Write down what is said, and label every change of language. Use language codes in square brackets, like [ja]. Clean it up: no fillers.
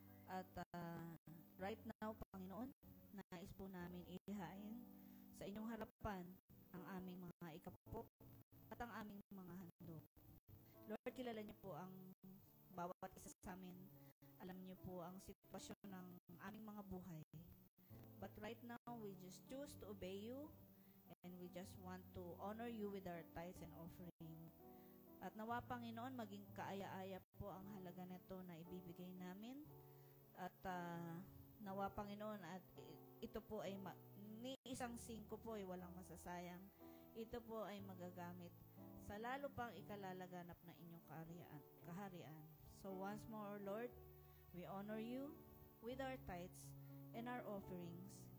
[tl] At right now, Panginoon, nais po namin ihain sa inyong harapan ang aming mga ikapo at ang aming mga handog. Lord, kilala niyo po ang bawat isa sa amin. Alam niyo po ang sitwasyon ng aming mga buhay. [en] But right now, we just choose to obey you and we just want to honor you with our tithes and offering. [tl] At nawa, Panginoon, maging kaaya-aya po ang halaga nito na ibibigay namin. At Nawa, Panginoon, at ito po ay ni isang 5 po ay walang masasayang. Ito po ay magagamit sa lalo pang ikalalaganap na inyong kaharian. [en] So once more, Lord, we honor you with our tithes and our offerings.